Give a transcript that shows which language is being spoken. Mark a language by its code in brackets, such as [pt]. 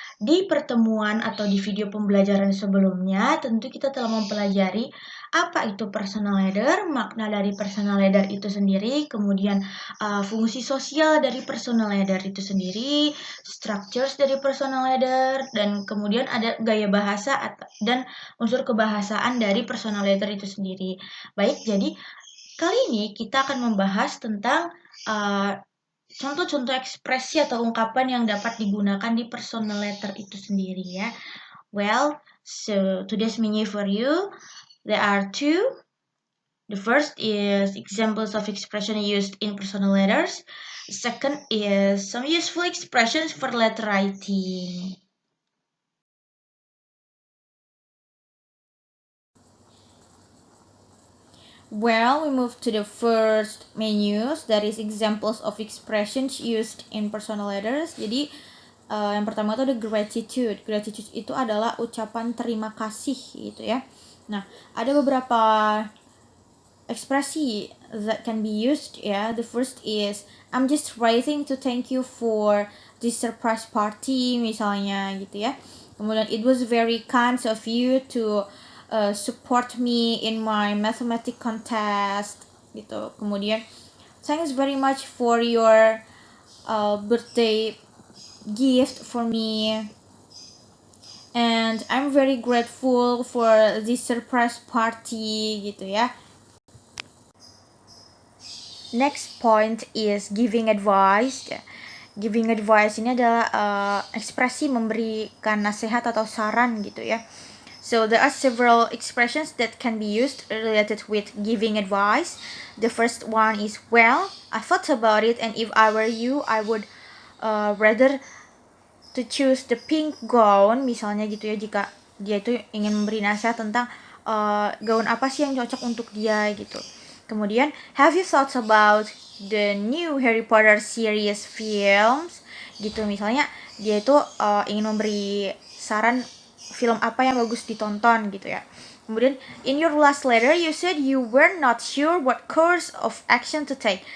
[id] Di pertemuan atau di video pembelajaran sebelumnya, tentu kita telah mempelajari apa itu personal letter, makna dari personal letter itu sendiri, kemudian fungsi sosial dari personal letter itu sendiri, structures dari personal letter, dan kemudian ada gaya bahasa dan unsur kebahasaan dari personal letter itu sendiri. Baik, jadi kali ini kita akan membahas tentang contoh-contoh ekspresi atau ungkapan yang dapat digunakan di personal letter itu sendiri ya. [en] Well, so today's menu for you, there are two. The first is examples of expression used in personal letters. The second is some useful expressions for letter writing. Well, we move to the first menus, that is examples of expressions used in personal letters. [id] Jadi yang pertama itu ada gratitude. Gratitude itu adalah ucapan terima kasih gitu ya. Nah, ada beberapa ekspresi [en] that can be used ya. The first is I'm just writing to thank you for this surprise party [id] misalnya gitu ya. [en] Kemudian it was very kind of you to support me in my mathematics contest gitu. Kemudian thanks very much for your birthday gift for me, and I'm very grateful for this surprise party [id] gitu ya. [en] Next point is giving advice. [id] Giving advice ini adalah ekspresi memberikan nasihat atau saran gitu ya. [en] So there are several expressions that can be used related with giving advice. The first one is, well, I thought about it, and if I were you, I would rather to choose the pink gown, [id] misalnya gitu ya, jika dia itu ingin memberi nasihat tentang gaun apa sih yang cocok untuk dia gitu. [en] Kemudian, have you thought about the new Harry Potter series films? [id] Gitu, misalnya dia itu ingin memberi saran film apa yang bagus ditonton gitu ya. [en] Kemudian, in your last letter, you said you were not sure what course of action to take.